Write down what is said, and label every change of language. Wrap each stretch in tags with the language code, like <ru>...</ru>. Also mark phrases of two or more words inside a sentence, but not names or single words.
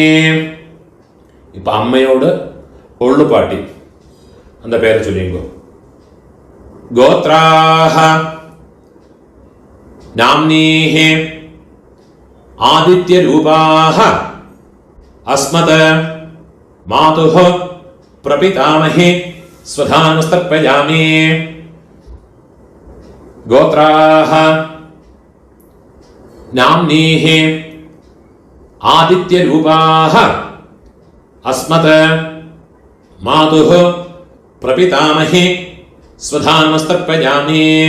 <ta>இப்போ அம்மாவோட கொள்ளுப்பாட்டி அந்த பேர் சொல்லுங்கோ.</ta> <sa>ഗോത്രാഹ നാംനീഹി ആദിത്യരൂപാഹ अस्मत् मातुः प्रपितामही स्वधानुस्तर्पयामि। गोत्राः नाम्नीः आदित्यरूपाः अस्मत् मातुः प्रपितामही स्वधानुस्तर्पयामि।</sa>